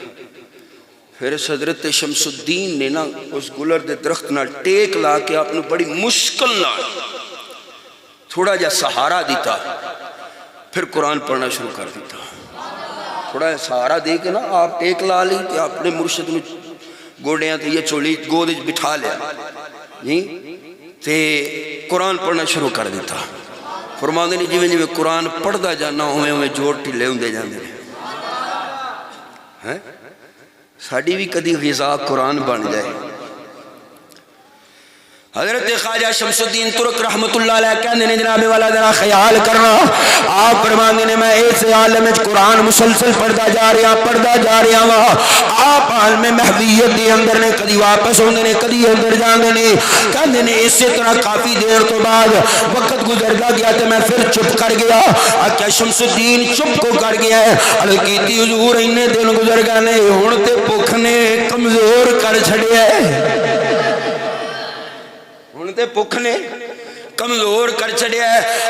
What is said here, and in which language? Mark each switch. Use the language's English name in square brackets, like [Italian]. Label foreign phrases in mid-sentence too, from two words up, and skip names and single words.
[Punjabi] پھر حضرت شمس الدین نے نا اس گلر دے درخت نہ ٹیک لا کے آپ نے بڑی مشکل نہ تھوڑا جا سہارا دیتا، پھر قرآن پڑھنا شروع کر دیتا۔ تھوڑا سہارا دے کے نا آپ ٹیک لا لی کہ اپنے مرشد نے گوڑیاں تے یہ چولی گود بٹھا لیا تے قرآن پڑھنا شروع کر دیتا۔ فرماندے نے جویں جویں قرآن پڑھدا جانا ہوئے ہوئے جوڑ ٹھلے ہوندے جاندے ہیں۔ ساڑی بھی کدی غذا قرآن بن جائے۔ حضرت خواجہ شمس الدین ترک رحمت اللہ علیہ کہنے نے جناب والا ذرا خیال کرنا، آپ فرماندے نے میں ایسے عالم وچ قرآن مسلسل پڑھدا جا رہا وا، آپ عالم محویت دے اندر نے کدی واپس ہوندے نے کدی اندر جاندے نے، کہندے نے اسی طرح کافی دیر تو بعد وقت گزردا گیا تے میں پھر چپ کر گیا۔ آکھیا شمس الدین چپ کو کر گیا ہے؟ عرض کیتی حضور اتنے دن گزر گئے نے ہن تے بھوک نے کمزور کر چھڑیا ہے، تے بھوک نے کمزور کر چھڑیا ہے۔